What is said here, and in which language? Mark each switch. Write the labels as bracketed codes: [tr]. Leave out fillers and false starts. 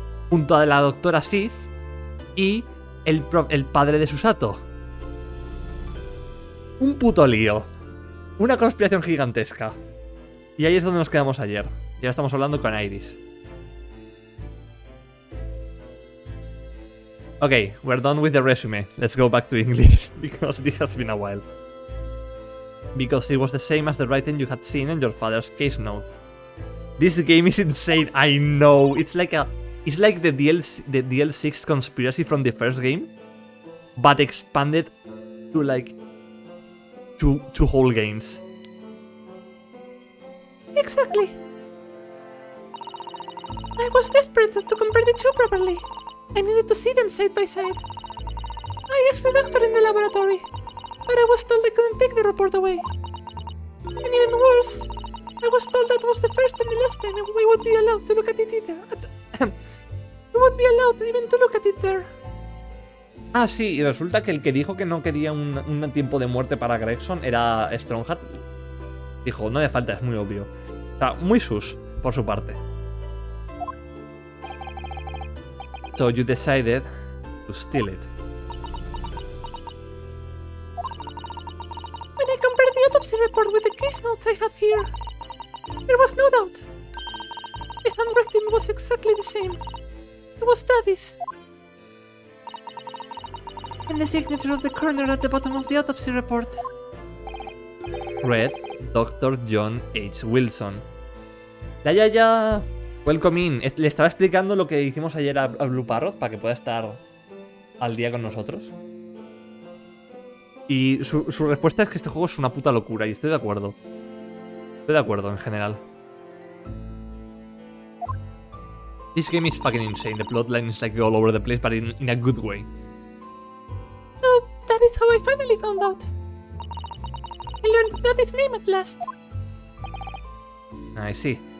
[es] Junto a la doctora Sith y el padre de Susato. Un puto lío. Una conspiración gigantesca. Y ahí es donde nos quedamos ayer. Ya estamos hablando con Iris. [en] Okay, we're done with the resume. Let's go back to English, because this has been a while. Because it was the same as the writing you had seen in your father's case notes. This game is insane, I know. It's like the DL6 conspiracy from the first game, but expanded to like two whole games. Exactly. I was desperate to compare the two properly. I needed to see them side by side. I asked the doctor in the laboratory, but I was told I couldn't take the report away. And even worse, I was told that was the first and the last time we would be allowed to look at it either. We would be allowed even to look at it there. [es] Ah, sí, y resulta que el que dijo que no quería un tiempo de muerte para Gregson era Strongheart. Dijo, no hace falta, es muy obvio. O sea, muy sus, por su parte. [en] So you decided to steal it. When I compared the autopsy report with the case notes I had here, there was no doubt. The handwriting was exactly the same. It was Daddy's. And the signature of the coroner at the bottom of the autopsy report. Read, Dr. John H. Wilson. Ya. Welcome in. [es] Le estaba explicando lo que hicimos ayer a Blue Parrot para que pueda estar al día con nosotros. Y su respuesta es que este juego es una puta locura, y estoy de acuerdo. Estoy de acuerdo en general. [en] This game is fucking insane. The plotline is like all over the place, but in a good way. Oh, that is how I finally found out. I learned Daddy's name at last. I see.